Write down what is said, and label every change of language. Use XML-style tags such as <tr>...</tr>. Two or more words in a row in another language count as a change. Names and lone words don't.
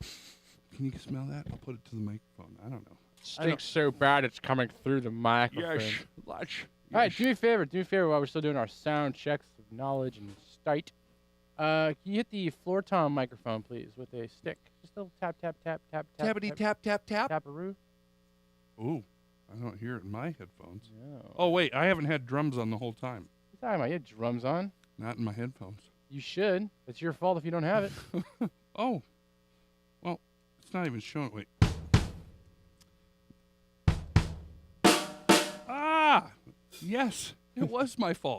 <en>Can you smell that? I'll put it to the microphone. I don't know. Stinks so bad it's coming through the microphone. Yes. Watch. All right, do me a favor. Do me a favor while we're still doing our sound checks of knowledge and sight. Can you hit the floor tom microphone, please, with a stick? Just a little tap, tap, tap, tap, tap. Tappity tap, tap, tap. Taparoo. Ooh, I don't hear it in my headphones. No. Oh, wait, I haven't had drums on the whole time. What are you talking about? You had drums on. Not in my headphones. You should. It's your fault if you don't have it. Oh, well, it's not even showing. Wait. Ah, yes, it was my fault.</en>